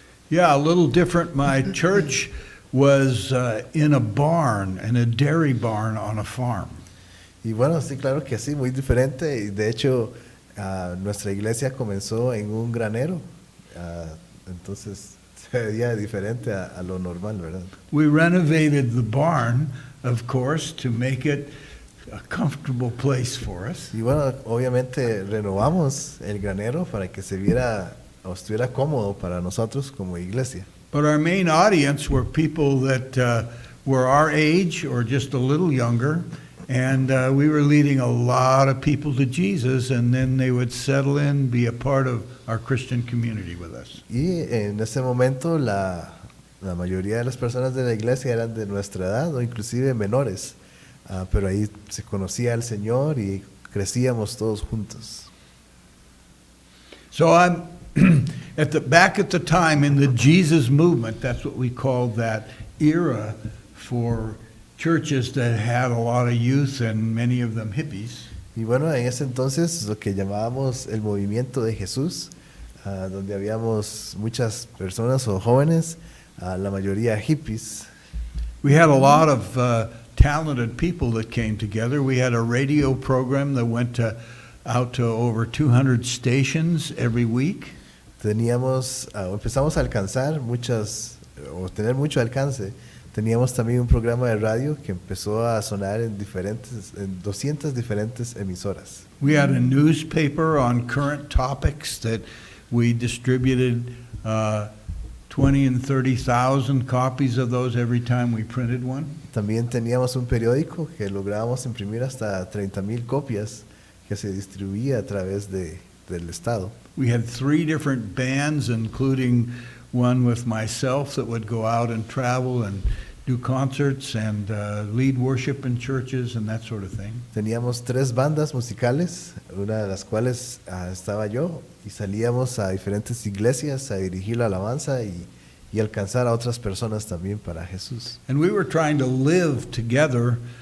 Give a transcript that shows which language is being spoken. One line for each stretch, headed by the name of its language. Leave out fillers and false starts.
English: Yeah, a little different. My church was in a barn, in a dairy barn on a farm.
Spanish: Y bueno, sí, claro que sí, muy diferente. Y de hecho, nuestra iglesia comenzó en un granero. Entonces, se veía diferente a lo normal, ¿verdad?
English: We renovated the barn, of course, to make it a comfortable place for us.
Spanish: Y bueno, obviamente renovamos el granero para que se viera o estuviera cómodo para nosotros como iglesia.
English: But our main audience were people that were our age or just a little younger, and we were leading a lot of people to Jesus, and then they would settle in, be a part of our Christian community with us.
Spanish: Y en ese momento la mayoría de las personas de la iglesia eran de nuestra edad o inclusive menores, pero ahí se conocía al Señor y crecíamos todos juntos.
English: So I'm back at the time in the Jesus movement. That's what we called that era for churches that had a lot of youth and many of them hippies.
Spanish: Y bueno, en ese entonces lo que llamábamos el movimiento de Jesús, donde habíamos muchas personas o jóvenes, la mayoría hippies.
English: We had a lot of talented people that came together. We had a radio program that went out to over 200 stations every week.
Spanish: Empezamos a alcanzar o tener mucho alcance. Teníamos también un programa de radio que empezó a sonar en 200 diferentes emisoras.
English: We had a newspaper on current topics that we distributed 20 and 30,000 copies of those every time we printed one.
Spanish: También teníamos un periódico que lográbamos imprimir hasta 30,000 copias que se distribuía a través del estado.
English: We had 3 different bands, including one with myself that would go out and travel and do concerts and lead worship in churches and that sort of thing.
Spanish: Teníamos 3 bandas musicales, una de las cuales estaba yo, y salíamos a diferentes iglesias a dirigir la alabanza y alcanzar a otras personas también para Jesús.
English: And we were trying to live together.